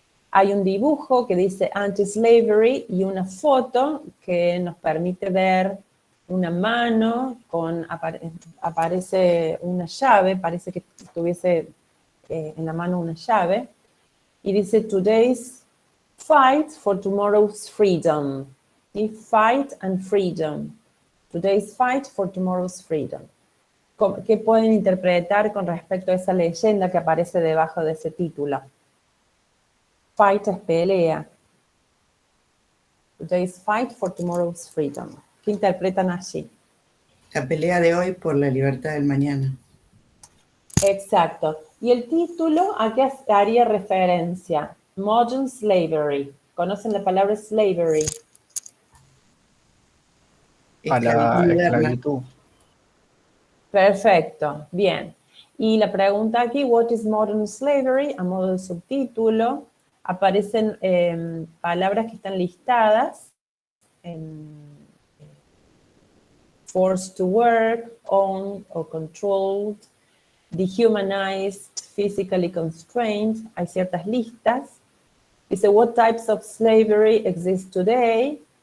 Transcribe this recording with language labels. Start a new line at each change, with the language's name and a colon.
Spanish: Hay un dibujo que dice Anti-Slavery y una foto que nos permite ver una mano, aparece una llave, parece que tuviese en la mano una llave, y dice
English: Today's fight for tomorrow's freedom.
Spanish: ¿Sí?
English: Fight and freedom. Today's fight for tomorrow's freedom.
Spanish: ¿Qué pueden interpretar con respecto a esa leyenda que aparece debajo de ese título? Fight es pelea.
English: Today's fight for tomorrow's freedom.
Spanish: ¿Qué interpretan allí? La pelea de hoy por la libertad del mañana. Exacto. ¿Y el título a qué haría referencia? Modern Slavery. ¿Conocen la palabra slavery? A la Esclavitud moderna. esclavitud. Perfecto, bien. Y la pregunta aquí,
English: what is modern slavery?
Spanish: A modo de subtítulo, aparecen palabras que están listadas.
English: Forced to work, owned or controlled, dehumanized, physically constrained.
Spanish: Hay ciertas listas. Dice,
English: what types of slavery exist today?